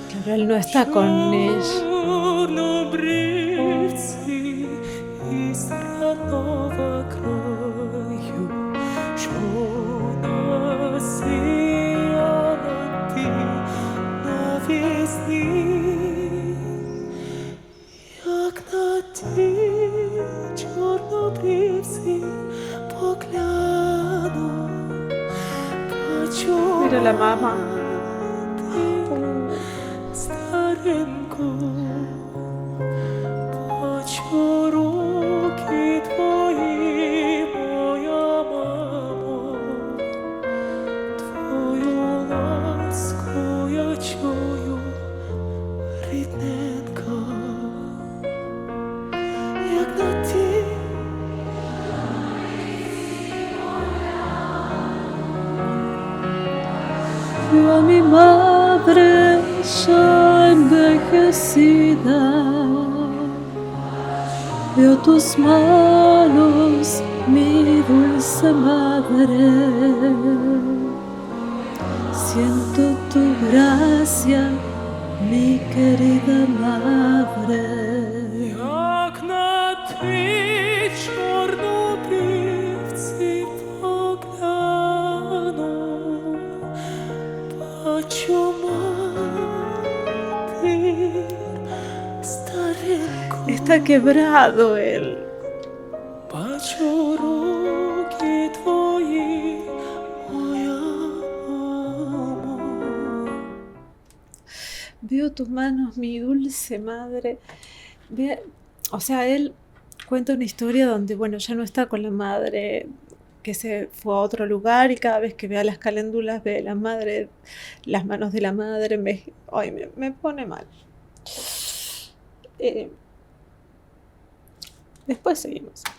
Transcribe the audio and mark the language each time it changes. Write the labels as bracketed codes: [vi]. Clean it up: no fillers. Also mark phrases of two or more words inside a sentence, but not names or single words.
[es] pero él no está con ella. [uk] Чорнобривці із родного краю, що насіяла ти навесні, як на ті чорнобривці погляну, [es] Mira la mamá. [uk] старенько, бачу руки твої, моя мамо, твою ласку я чую, рідненька, як на ті. [es] Veo a mi madre ya envejecida. Veo tus manos, mi dulce madre. Siento tu gracia, mi querida madre. [uk] Як на ті чорнобривці погляну, бачу матір стареньку, [es] Está quebrado él. [uk] бачу руки твої, моя мамо. [es] Veo tus manos, mi dulce madre. O sea, él cuenta una historia donde, bueno, ya no está con la madre, que se fue a otro lugar y cada vez que vea las caléndulas ve la madre, las manos de la madre, me pone mal. Después seguimos.